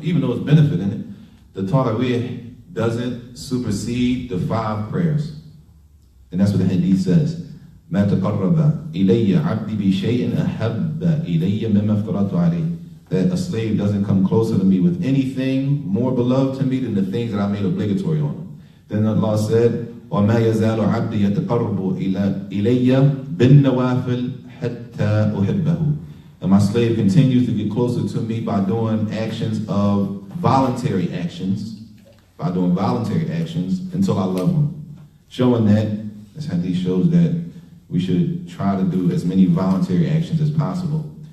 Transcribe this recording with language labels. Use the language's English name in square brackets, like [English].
[English] Even though it's benefit in it, the Taraweeh doesn't supersede the 5 prayers. And that's what the hadith says. [Arabic] مَا تَقَرَّبَ إِلَيَّ عَبْدِي بِشَيْءٍ أَحَبَّ إِلَيَّ مِمَّا افْتَرَضْتُ عَلَيْهِ. [English] That a slave doesn't come closer to me with anything more beloved to me than the things that I made obligatory on him. [Arabic] Then Allah said, وَمَا يَزَالُ عَبْدِي يَتَقَرَّبُ إِلَيَّ بِالنَّوَافِلِ حَتَّى أُحِبَّهُ. [English] And my slave continues to get closer to me by doing actions of voluntary actions, until I love him. Showing that, this hadith shows that we should try to do as many voluntary actions as possible.